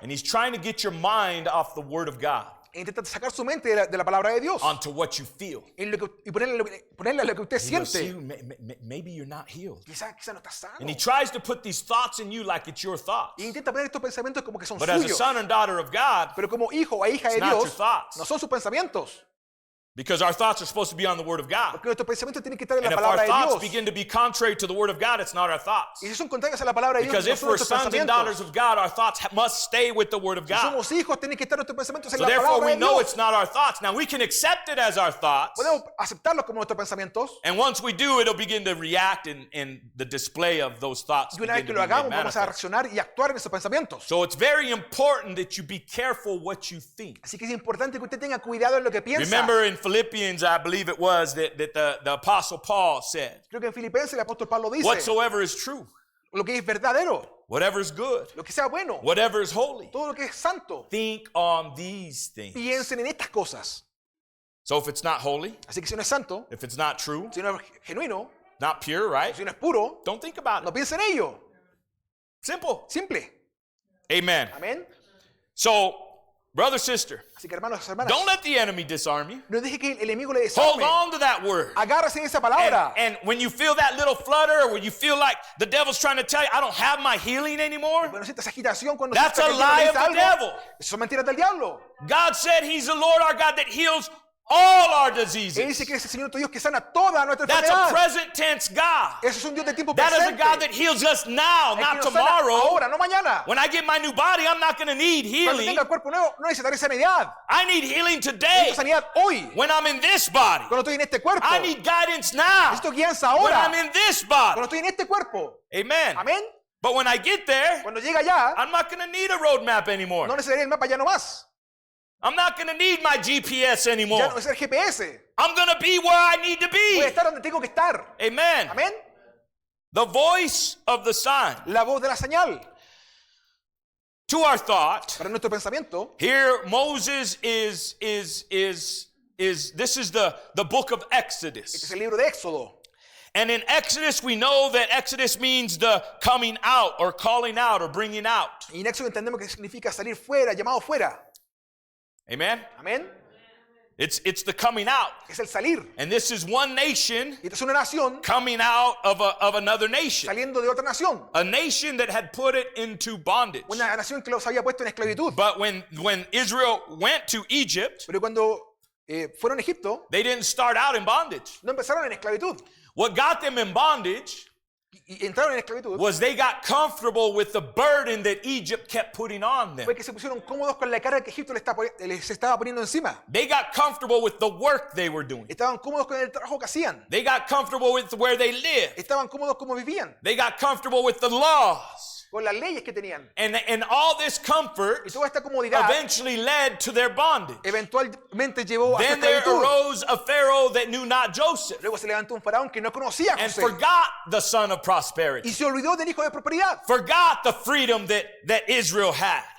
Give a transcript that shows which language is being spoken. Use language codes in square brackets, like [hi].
[en] And he's trying to get your mind off the word of God [es] E intenta sacar su mente de la palabra de Dios. [en] onto what you feel. [es] Y ponerle a lo que usted [en] He goes, "See, [es] siente. [en] maybe you're not healed." [es] Quizá no está sano. [en] And he tries to put these thoughts in you like it's your thoughts. [es] Y intenta poner estos pensamientos como que son [en] But as a [es] suyos. [en] son and daughter of God, [es] Pero como hijo o hija de [en] it's not your [es] Dios, [en] thoughts. [es] no son sus pensamientos. [en] Because our thoughts are supposed to be on the word of God. [es] Porque nuestros pensamientos tienen que estar en [en] And [es] la [en] if our [es] palabra de [en] thoughts [es] Dios. [en] begin to be contrary to the word of God, it's not our thoughts. [es] Y si son contrarios a la palabra de Dios, [en] Because [es] no [en] if [es] son [en] we're [es] nuestros [en] sons and daughters [es] pensamientos. [en] of God, our thoughts must stay with the word of [es] Si [en] God. [es] somos hijos, tienen que estar nuestros pensamientos en [en] So [es] la [en] therefore [es] palabra [en] we [es] de [en] know [es] Dios. [en] it's not our thoughts. Now we can accept it as our thoughts. [es] Podemos aceptarlos como nuestros pensamientos. [en] And once we do, it'll begin to react in the display of those thoughts. [es] Y una vez [en] begin [es] que [en] to [es] lo [en] be made [es] hagamos, vamos a [en] manifest. [es] reaccionar y actuar en esos pensamientos. [en] So it's very important that you be careful what you think. [es] Así que es importante que usted tenga cuidado en lo que piensa. [en] Remember in Philippians, I believe it was, that the Apostle Paul said, [es] Creo que en Filipenses el apóstol Pablo dice, [en] whatsoever is true, [es] lo que es verdadero, [en] whatever is good, [es] lo que sea bueno, [en] whatever is holy, [es] todo lo que es santo, [en] think on these things. [es] piensen en estas cosas. [en] So if it's not holy, [es] Así que si no es santo, [en] if it's not true, [es] si no es genuino, [en] not pure, right? [es] si no es puro, [en] Don't think about [es] no [en] it. [es] piense en ello. [en] Simple. [es] Simple. [en] Amen. [es] Amén. [en] So, brother, sister, [es] Así que hermanos y hermanas, [en] don't let the enemy disarm you. [es] no deje que el enemigo le [en] Hold [es] desarme. [en] on to that word. [es] Agárrese de esa palabra. [en] And when you feel that little flutter, or when you feel like the devil's trying to tell you, I don't have my healing anymore, [es] Bueno, sienta esa agitación cuando [en] That's [es] sienta [en] a [es] que el diablo [en] lie [es] le [en] of [es] dice [en] the [es] algo. [en] devil. [es] Eso son mentiras del diablo. [en] God said he's the Lord our God that heals all our [es] Él [en] diseases. [es] dice que es el Señor tu Dios que sana toda nuestra [en] That's a [es] enfermedad. [en] present tense God. [es] Ese es un Dios de tiempo [en] That is a [es] presente. [en] God that heals us now, [es] Es que [en] not [es] nos sana [en] tomorrow. [es] ahora, no mañana. [en] When I get my new body, I'm not going to need [es] Cuando [en] healing. [es] tenga el cuerpo nuevo, no necesitaré sanidad. [en] I need healing today. [es] Necesito sanidad hoy. [en] When I'm in this body, [es] Cuando estoy en este cuerpo. [en] I need guidance now. [es] Necesito guianza [en] When [es] ahora. [en] I'm in this body, [es] Cuando estoy en este cuerpo. [en] amen. [es] Amén. [en] But when I get there, [es] Cuando llega allá, [en] I'm not going to need a roadmap anymore. [es] no necesitaré el mapa ya no más. [en] I'm not going to need my GPS [es] Ya [en] anymore. [es] no necesitaré el GPS. [en] I'm going to be where I need to [es] Voy [en] be. [es] a estar donde tengo que estar. [en] Amen. [es] Amén. [en] The voice of the sign. [es] La voz de la señal. [en] To our thought, [es] Para nuestro pensamiento, [en] here Moses is this is the book of [es] este es [en] Exodus. [es] el libro de Éxodo. [en] And in Exodus, we know that Exodus means the coming out or calling out or bringing out. [es] Y en Éxodo entendemos que significa salir fuera, llamado fuera. [en] Amen. [es] Amén. [en] It's the coming out. [es] Es el salir. [en] And this is one nation [es] Y esta es una nación [en] coming out of another nation. [es] saliendo de otra nación. [en] A nation that had put it into bondage. [es] Una nación que los había puesto en esclavitud. [en] But when Israel went to Egypt, [es] Pero cuando fueron a Egipto, [en] they didn't start out in bondage. [es] no empezaron en esclavitud. [en] What got them in bondage [es] Y entraron en esclavitud. [en] was they got comfortable with the burden that Egypt kept putting on them. [es] Fue que se pusieron cómodos con la carga que Egipto les estaba poniendo encima. [en] They got comfortable with the work they were doing. [es] Estaban cómodos con el trabajo que hacían. [en] They got comfortable with where they lived. [es] Estaban cómodos como vivían. [en] They got comfortable with the laws. [es] Con las leyes que tenían. [en] And all this [es] Y [en] comfort [es] toda esta comodidad [en] eventually led to their bondage. [es] eventualmente llevó a su [en] Then there [es] esclavitud. [en] arose a Pharaoh that knew not Joseph [es] Luego se levantó un faraón que no conocía a [en] and [es] José. [en] forgot the son of [es] Y [en] prosperity, [es] se olvidó del hijo de prosperidad. [en] forgot the freedom that Israel had.